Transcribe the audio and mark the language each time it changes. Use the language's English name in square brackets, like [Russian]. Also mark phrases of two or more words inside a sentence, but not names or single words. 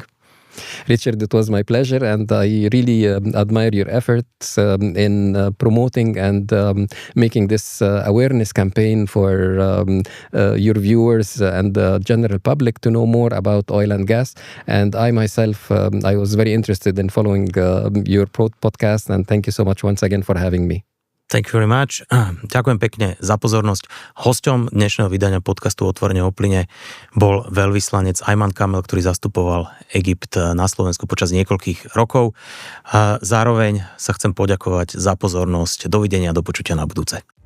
[English] Richard, it was my pleasure, and I really admire your efforts in promoting and making this awareness campaign for your viewers and the general public to know more about oil and gas. And I myself, I was very interested in following your podcast, and thank you so much once again for having me. Thank you very much. [Slovak] Ďakujem pekne za pozornosť. Hosťom dnešného vydania podcastu Otvorene o plyne bol veľvyslanec Ayman Kamel, ktorý zastupoval Egypt na Slovensku počas niekoľkých rokov. Zároveň sa chcem poďakovať za pozornosť. Dovidenia, do počutia na budúce.